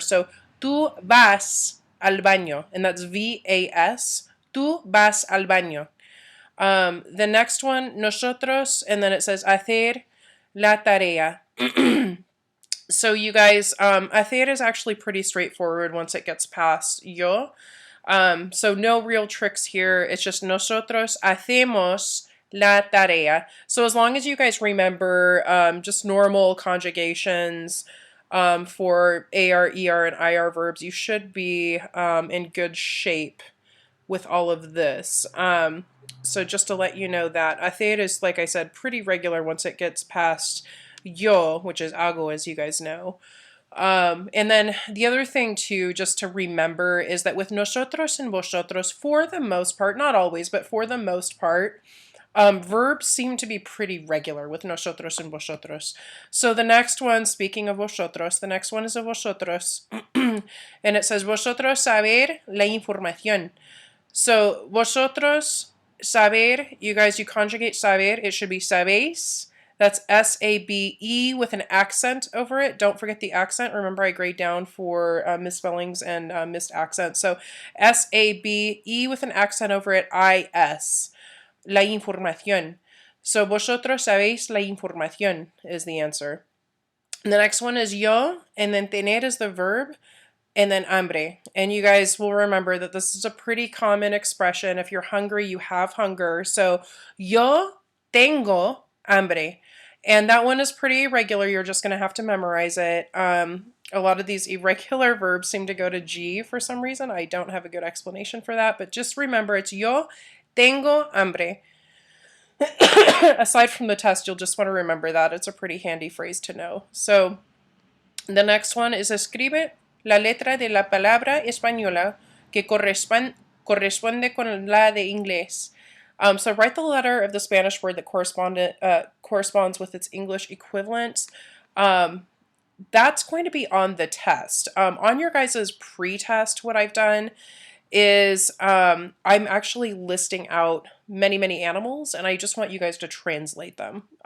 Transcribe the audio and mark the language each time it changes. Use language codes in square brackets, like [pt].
[es] So tú vas al baño, and that's V-A-S. Tú vas al baño. The next one, nosotros, and then it says hacer la tarea. [en] So you guys, hacer is actually pretty straightforward once it gets past yo. So no real tricks here. [es] It's just nosotros hacemos la tarea. [en] So as long as you guys remember just normal conjugations for AR, ER, and IR verbs, you should be in good shape with all of this. So just to let you know that hacer is, like I said, pretty regular once it gets past yo, which is hago, as you guys know. And then the other thing too, just to remember, is that with nosotros and vosotros, for the most part, not always, but for the most part, verbs seem to be pretty regular with nosotros and vosotros. So the next one, speaking of vosotros, the next one is a vosotros. [es] And it says, vosotros saber la información. [en] So vosotros saber, you guys, you conjugate saber, it should be sabéis. That's S-A-B-E with an accent over it. Don't forget the accent. Remember, I grade down for misspellings and missed accents. So S-A-B-E with an accent over it, I-S. [es] La información. So vosotros sabéis la información is the answer. [en] And the next one is yo, and then tener is the verb, and then hambre. And you guys will remember that this is a pretty common expression. If you're hungry, you have hunger. So yo tengo hambre. And that one is pretty irregular. You're just going to have to memorize it. A lot of these irregular verbs seem to go to G for some reason. I don't have a good explanation for that, but just remember it's yo tengo hambre. Aside from the test, you'll just want to remember that. It's a pretty handy phrase to know. [es] So the next one is escribe la letra de la palabra española que corresponde con la de inglés. [en] So write the letter of the Spanish word that corresponds with its English equivalent. That's going to be on the test. On your guys' pre-test, what I've done is I'm actually listing out many, many animals, and I just want you guys to translate them.